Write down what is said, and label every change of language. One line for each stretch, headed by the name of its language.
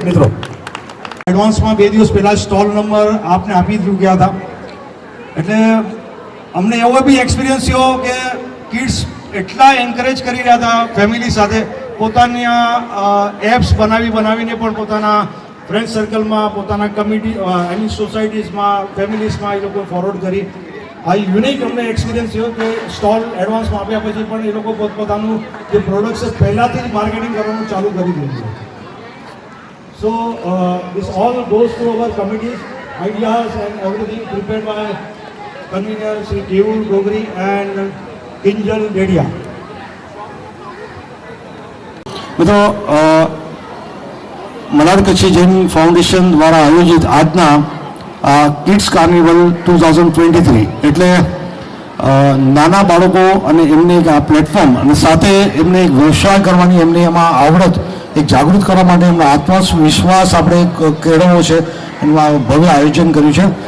Gujarati: મિત્રો, એડવાન્સમાં 2 દિવસ પહેલાં સ્ટોલ નંબર આપને આપી ચૂક્યા હતા, એટલે અમને એવો બી એક્સપિરિયન્સ થયો કે કિડ્સ એટલા એન્કરેજ કરી રહ્યા હતા ફેમિલી સાથે, પોતાની એપ્સ બનાવીને પણ પોતાના ફ્રેન્ડ સર્કલમાં, પોતાના કમિટી સોસાયટીઝમાં, ફેમિલીઝમાં એ લોકો ફોરવર્ડ કરી. આ યુનિક અમને એક્સપિરિયન્સ થયો કે સ્ટોલ એડવાન્સમાં આપ્યા પછી પણ એ લોકો પોતાનું જે પ્રોડક્ટ્સ છે પહેલાંથી જ માર્કેટિંગ કરવાનું ચાલુ કરી દીધું.
English: So this all goes to our committees, ideas and everything prepared by convener Sri Keul Gogri and Kinjal Dedia.
Gujarati: મિત્રો, મલાડ કચ્છી જૈન ફાઉન્ડેશન દ્વારા આયોજિત આજના કિડ્સ કાર્નિવલ 2023 એટલે નાના બાળકો અને એમને એક આ પ્લેટફોર્મ અને સાથે એમને એક વ્યવસાય કરવાની એમને એમાં આવડત એક જાગૃત કરવા માટે એમનો આત્મવિશ્વાસ આપણે કેળવવો છે, એનું આ ભવ્ય આયોજન કર્યું છે.